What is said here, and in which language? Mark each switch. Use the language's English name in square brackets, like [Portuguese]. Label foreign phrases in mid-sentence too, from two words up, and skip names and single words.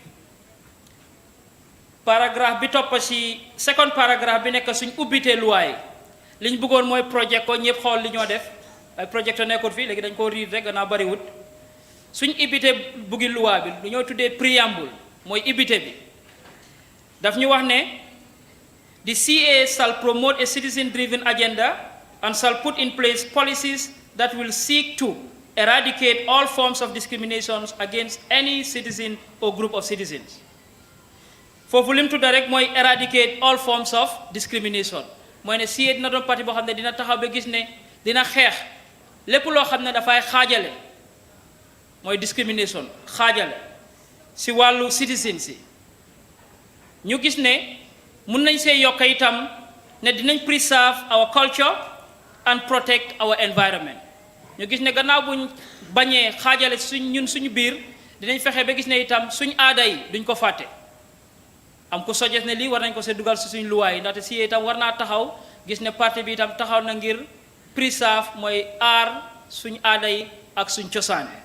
[Wolof] paragraphe bi topp si [French] second paragraphe [Wolof] bi nekk suñ ubbitee luwaay li ñu bëggoon mooy projet ko ñëpp xool li ñoo def ay projet to nekkul fii léegi dañ koo riir rek gannaaw bariwut suñ ubbitee buggi luwaa bi lu ñoo tuddee préambule mooy ubbite bi daf ñu wax ne [English] the CA shall promote a citizen-driven agenda and shall put in place policies that will seek to eradicate all forms of discrimination against any citizen or group of citizens. [Wolof] foofu lim tudda rek mooy [English] eradicate all forms of discrimination [Wolof] mooy ne CA dina doon parti boo xam ne dina taxaw ba gis ne dina xeex lépp loo xam ne dafay xaajale mooy discrimination xaajale si wàllu citizen si ñu gis ne mun nañ see yokk itam ne dinañ [English] preserve our culture and protect our environment [Wolof] ñu gis ne gannaaw buñ bañee xaajale suñu biir dinañ fexe ba gis ne itam suñ aada yi duñ ko fàtte am ku suggest ne lii war nañ ko see dugal si suñ luwaay ndaxte si itam war naa taxaw gis ne parti bi itam taxaw na ngir preserve mooy aar suñ aada yi ak suñ cosaan